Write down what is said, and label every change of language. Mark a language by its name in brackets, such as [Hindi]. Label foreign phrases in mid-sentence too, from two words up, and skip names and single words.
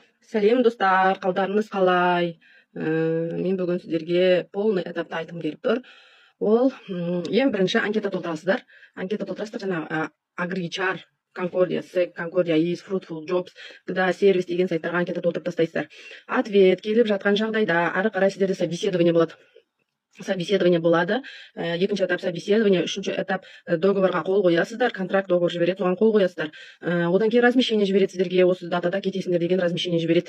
[Kazakh] Сәлем достар, қалдарыңыз қалай? Мен бүгін сіздерге полный этапты айтқым келіп тұр. Ол ең бірінші анкета толтырасыздар. Анкета толтырасыздар жаңағы AgriChar, Concordia, SEC, Concordia is Fruitful Jobs, [Russian] когда сервис [Kazakh] деген сайттарға анкета толтырып тастайсыздар. Ответ келіп жатқан жағдайда ары қарай сіздерде собеседование болады. Собеседование болады. Екінші этап собеседование, үшінші этап договорға қол қоясыздар, контракт договор жібереді, соған қол қоясыздар. Одан кейін размещение жібереді сіздерге, осы датада кетесіңдер деген размещение жібереді.